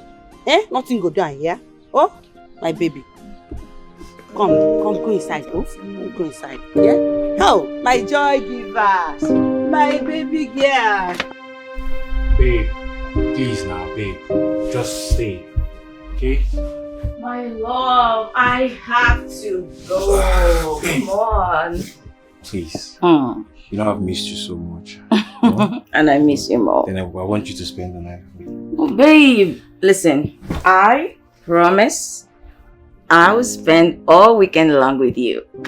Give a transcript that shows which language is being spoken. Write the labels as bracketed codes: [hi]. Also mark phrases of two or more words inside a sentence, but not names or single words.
[en] Nothing go down here. Oh, my baby. Come, go inside. Oh, go inside. Yeah? Oh, my joy giver. My baby girl. Babe, please now, babe. Just stay. Okay? My love, I have to go. Come on. Please. You know I've missed you so much. And I miss you more. Then I want you to spend the night with me. Oh, babe, listen. I promise I will spend all weekend long with you.